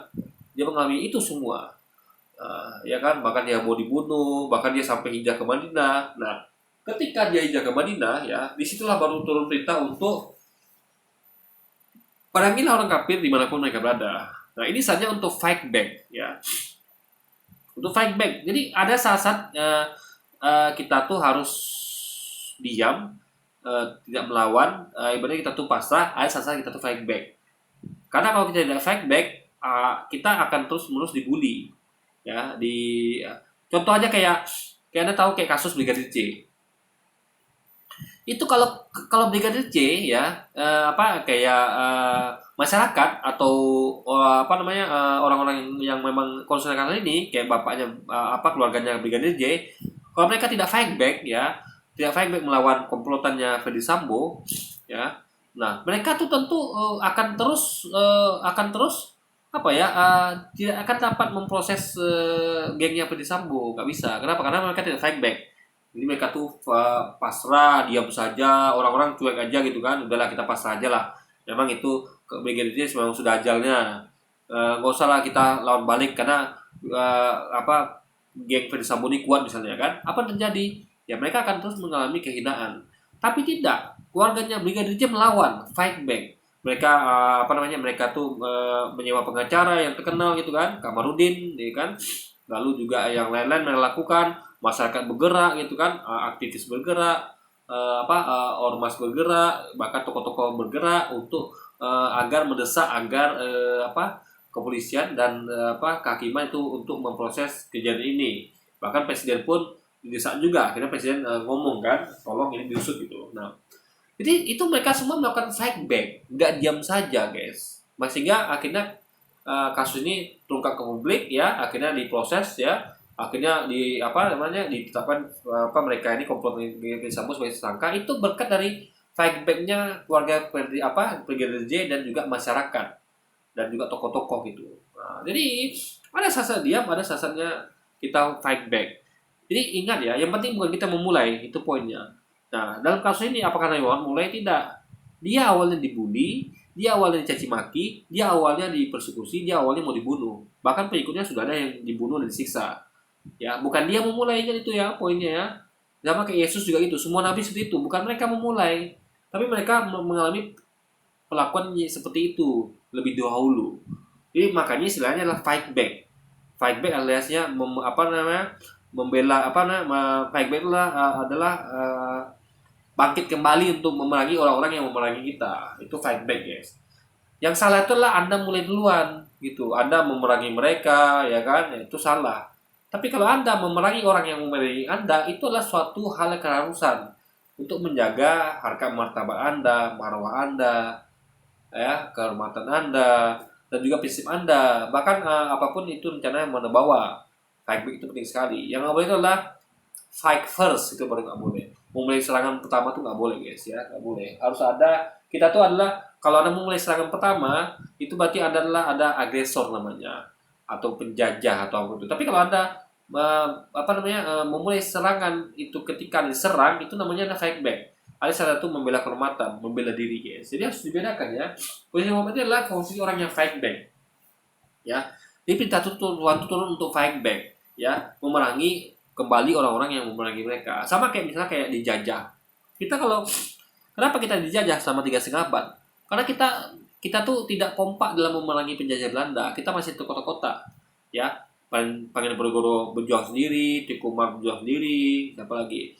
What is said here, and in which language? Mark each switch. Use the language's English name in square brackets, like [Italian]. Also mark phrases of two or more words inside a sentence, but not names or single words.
[Indonesian] Dia mengalami itu semua, ya kan. Bahkan dia mau dibunuh, bahkan dia sampai hijrah ke Madinah. Nah, ketika dia hijrah ke Madinah ya, disitulah baru turun perintah untuk perangilah orang kafir dimanapun mereka berada. Nah, ini saja untuk [English] fight back [Indonesian] ya, untuk [English] fight back. [Indonesian] Jadi ada saat-saat kita tuh harus diam, tidak melawan, ibaratnya kita tuh pasrah. Ada saat-saat kita tuh [English] fight back. [Indonesian] Karena kalau kita tidak [English] fight back, [Indonesian] kita akan terus-menerus dibully, ya. Contoh aja kayak kayak Anda tahu kayak kasus Brigadir J. Itu kalau kalau Brigadir J ya, apa kayak masyarakat atau apa namanya, orang-orang yang memang concern karena ini kayak bapaknya, apa keluarganya Brigadir J, kalau mereka tidak [English] fight back [Indonesian] ya, tidak [English] fight back [Indonesian] melawan komplotannya Ferdi Sambo ya, nah mereka tuh tentu akan terus apa ya, tidak akan dapat memproses gengnya Ferdi Sambo, nggak bisa. Kenapa? Karena mereka tidak [English] fight back. [Indonesian] Jadi mereka tuh pasrah, diam saja, orang-orang cuek aja gitu kan. Udahlah kita pasrah aja lah. Memang itu ke Brigadir J memang sudah ajalnya. Nggak usah lah kita lawan balik karena apa geng Ferdi Sambo ini kuat misalnya kan. Apa yang terjadi? Ya mereka akan terus mengalami kehinaan. Tapi tidak, keluarganya Brigadir J melawan, [English] fight back. [Indonesian] Mereka apa namanya? Mereka tuh menyewa pengacara yang terkenal gitu kan, Kamarudin, ya kan. Lalu juga yang lain-lain melakukan, masyarakat bergerak gitu kan, aktivis bergerak, ormas bergerak, bahkan tokoh-tokoh bergerak untuk agar mendesak agar kepolisian dan kehakiman itu untuk memproses kejadian ini. Bahkan presiden pun didesak juga, akhirnya presiden ngomong kan, tolong ini diusut gitu. Nah, jadi itu mereka semua melakukan [English] fight back, [Indonesian] nggak diam saja guys. Sehingga akhirnya kasus ini terungkap ke publik ya, akhirnya diproses ya, akhirnya ditetapkan mereka ini komplot Ferdi Sambo sebagai tersangka, itu berkat dari [English] fight back- [Indonesian] nya keluarga Brigadir J dan juga masyarakat dan juga tokoh-tokoh gitu. Nah, jadi ada sasaran diam, ada sasarannya kita [English] fight back. [Indonesian] Jadi ingat ya, yang penting bukan kita memulai, itu poinnya. Nah, dalam kasus ini apakah Naiwan mulai? Tidak. Dia awalnya dibully, dia awalnya dicaci maki, dia awalnya dipersekusi, dia awalnya mau dibunuh. Bahkan pengikutnya sudah ada yang dibunuh dan disiksa. Ya, bukan dia memulai kan itu ya poinnya ya. Sama kayak Yesus juga itu, semua nabi seperti itu, bukan mereka memulai, tapi mereka mengalami perlakuan seperti itu lebih dahulu. Jadi makanya istilahnya adalah [English] fight back. Fight back [Indonesian] aliasnya membela [English] fight back [Indonesian] adalah bangkit kembali untuk memerangi orang-orang yang memerangi kita. Itu [English] fight back, guys. [Indonesian] Yang salah itu adalah Anda mulai duluan gitu. Anda memerangi mereka, ya kan? Ya, itu salah. Tapi kalau Anda memerangi orang yang memerangi Anda, itu adalah suatu hal yang keharusan untuk menjaga harkat martabat Anda, marwah Anda, ya, kehormatan Anda, dan juga prinsip Anda. Bahkan apapun itu rencana yang Anda bawa. [English] Fight back [Indonesian] itu penting sekali. Yang nggak boleh itu adalah [English] fight first, [Indonesian] itu baru nggak boleh. Memulai serangan pertama tuh nggak boleh guys ya, nggak boleh. Harus ada, kita tuh adalah kalau Anda memulai serangan pertama itu berarti Anda adalah ada agresor namanya atau penjajah atau apa itu. Tapi kalau Anda memulai serangan itu ketika diserang, itu namanya ada [English] fight back. [Indonesian] Ada salah satu membela kehormatan, membela diri guys. Jadi harus dibedakan ya. Posisi Muhammad itu adalah posisi orang yang [English] fight back. [Indonesian] Ya. Dia perintah turun untuk [English] fight back, [Indonesian] ya, memerangi kembali orang-orang yang memerangi mereka. Sama kayak misalnya kayak dijajah. Kenapa kita dijajah selama 3,5 abad? Karena kita tuh tidak kompak dalam memerangi penjajah Belanda. Kita masih terkotak-kotak, ya. Pangeran Ponorogo berjuang sendiri, Teuku Umar berjuang sendiri, siapa lagi?